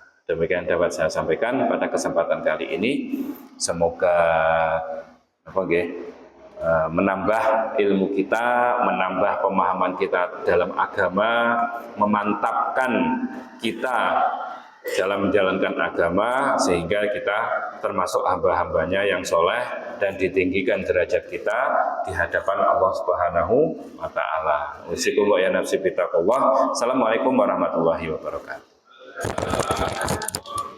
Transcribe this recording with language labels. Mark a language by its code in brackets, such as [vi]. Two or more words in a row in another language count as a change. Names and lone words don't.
[id] Demikian dapat saya sampaikan pada kesempatan kali ini. Semoga menambah ilmu kita, menambah pemahaman kita dalam agama, memantapkan kita dalam menjalankan agama sehingga kita termasuk hamba-hambanya yang soleh dan ditinggikan derajat kita di hadapan Allah [ar] سبحانه وتعالى. أوصيكم وإياي نفسي بتقوى الله. السلام عليكم ورحمة الله وبركاته.